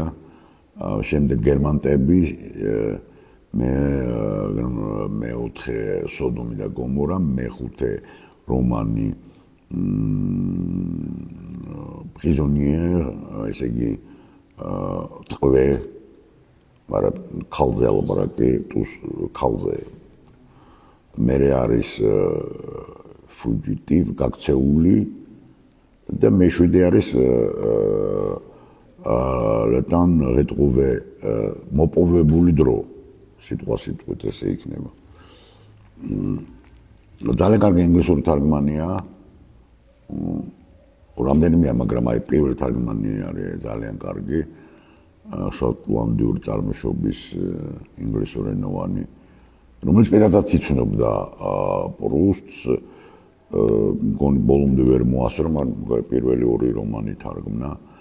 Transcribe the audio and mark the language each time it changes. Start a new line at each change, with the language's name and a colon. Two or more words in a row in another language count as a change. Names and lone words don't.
Georgian: შემდეგ გერმანტები, მეოთხე სოდომი და გომორა, მეხუთე რომანი პრიზონიერ, ესე იგი ტყვე, მაგრამ ქალზე ალაპარაკი, ქალზე. მერე არის fugitive, გაქცეული და მეშვიდე არის
French: le temps retrouvé
Georgian: მოპოვებული დრო. სიტყვით ესე იქნება. ძალიან კარგი ინგლისური თარგმანია. რამდენიმეა, მაგრამ აი პირველი თარგმანი არის ძალიან კარგი. შოტლანდიური წარმოშობის ინგლისურენოვანი, რომელიც პირადად იცნობდა პრუსტს, მგონი ბოლომდე ვერ მოასწრო, მაგრამ პირველი ორი რომანი თარგმნა.